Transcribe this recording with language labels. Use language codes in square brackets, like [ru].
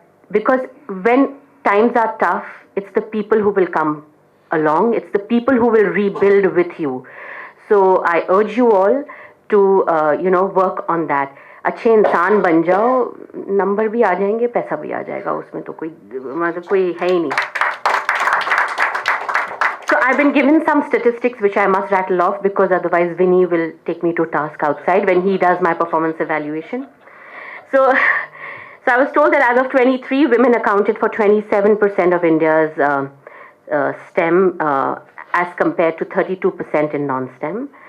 [en] Because when times are tough, it's the people who will come along. It's the people who will rebuild with you. So I urge you all to work on that. [hi] अच्छे इंसान बन जाओ, number भी आ जाएंगे, पैसा भी आ जाएगा, उसमें तो कोई है ही नहीं. [en] So I've been given some statistics which I must rattle off because otherwise Vinny will take me to task outside when he does my performance evaluation. So I was told that as of 23, women accounted for 27% of India's STEM as compared to 32% in non-STEM.